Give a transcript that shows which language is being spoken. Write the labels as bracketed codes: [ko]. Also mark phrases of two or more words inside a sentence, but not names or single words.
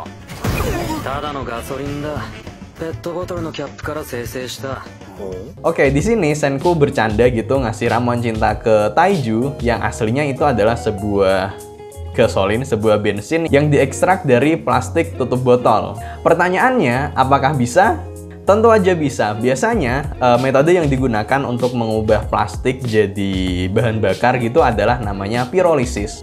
[ja] ただのガソリンだ。ペットボトルのキャップから生成した。 [id] Oke, di sini Senku bercanda gitu ngasih ramuan cinta ke Taiju yang aslinya itu adalah sebuah gasolin, sebuah bensin yang diekstrak dari plastik tutup botol. Pertanyaannya, apakah bisa? Tentu aja bisa. Biasanya metode yang digunakan untuk mengubah plastik jadi bahan bakar gitu adalah namanya pirolisis.